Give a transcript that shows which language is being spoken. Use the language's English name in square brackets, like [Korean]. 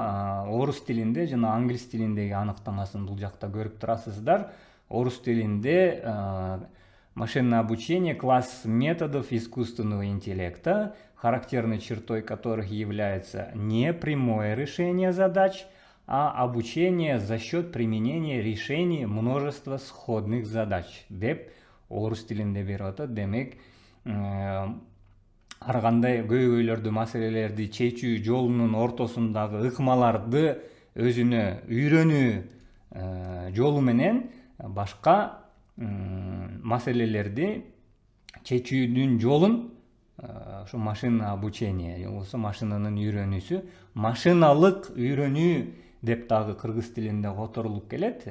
[Kyrgyz] Орус тилинде жана англис тилиндеги аныктамасын бул жакта көрүп турасыздар. [Russian] Орус тилинде машинное обучение — класс методов искусственного интеллекта, характерной чертой которых является не прямое решение задач, а обучение за счет применения решений множества сходных задач [Kyrgyz] деп орус тилинде берип атат. Демек, ар кандай көйгөйлөрдү, маселелерди чечүү жолунун ортосундагы ыкмаларды өзүнө үйрөнүү жолу менен башка маселелерди чечүүнүн жолун ушу машина обучение, же болбосо машинанын үйрөнүүсү, машиналык үйрөнүү деп дагы кыргыз тилинде которулуп келет.